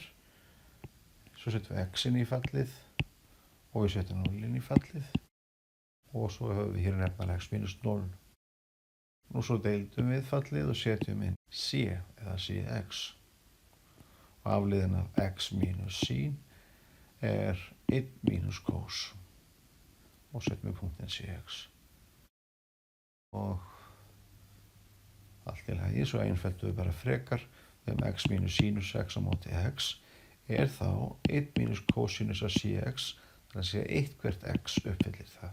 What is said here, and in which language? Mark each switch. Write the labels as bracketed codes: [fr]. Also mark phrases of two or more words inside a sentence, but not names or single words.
[is] Svo setjum við x-in í fallið og við setjum 0-in í fallið og svo höfum við hér nefnilega x minus 0. Nú svo deildum við fallið og setjum inn c eða cx og afleiðin af x minus sin er 1 minus cos og setjum við punktinn cx. Og allt í lagi, svo einföldum við bara frekar x minus sinus x á móti x er þá 1 minus cosinus af cx, þannig að segja eitthvert x uppfyllir það.